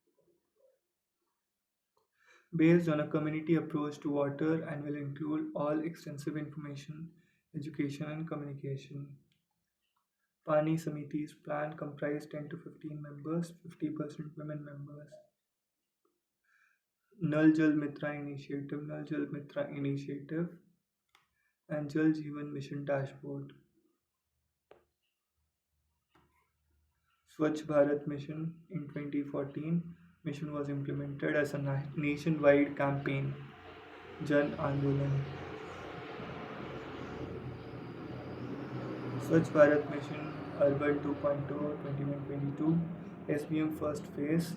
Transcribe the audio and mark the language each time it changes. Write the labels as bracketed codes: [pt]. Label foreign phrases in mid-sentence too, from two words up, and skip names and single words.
[en] Based on a community approach to water and will include all extensive information, education and communication. Pani Samiti's plan comprise 10 to 15 members, 50% women members. Nal Jal Mitra Initiative, and Jal Jeevan Mission Dashboard. Swachh Bharat Mission in 2014. Mission was implemented as a nationwide campaign. [hi] जन आंदोलन. [en] Swachh Bharat Mission Urban 2.0 21-22. SBM first phase.